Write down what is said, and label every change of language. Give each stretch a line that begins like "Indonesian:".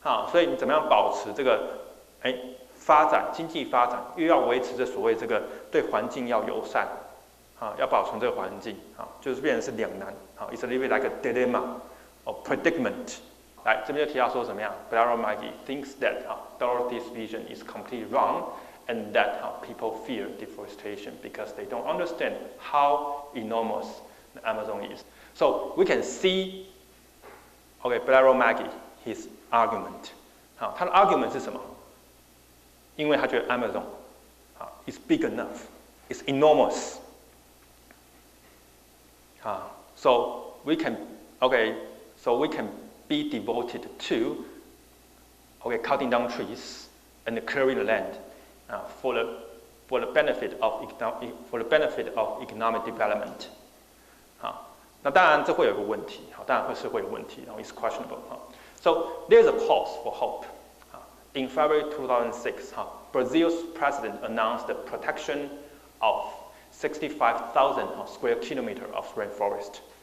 Chinese: 所以你怎么样保持这个发展经济发展，又要维持着所谓这个对环境要友善，要保存这个环境，就是变成是两难，
English: it's a little bit like a dilemma or predicament.
Chinese: 来这边就提到说怎么样
English: Blairo Maggie thinks that Dorothy's vision is completely wrong, and that people fear deforestation because they don't understand how enormous the Amazon is. So we can see, Blairo Maggie his argument.
Chinese: 他的 argument 是什么？因为他觉得
English: Amazon is big enough, it's enormous. So we can be devoted to cutting down trees and clearing the land for the benefit of economic development.
Chinese: 那当然这会有个问题，当然会有问题，
English: it's questionable. So there's a pause for hope. In February 2006, Brazil's president announced the protection of 65,000 square kilometers of rainforest.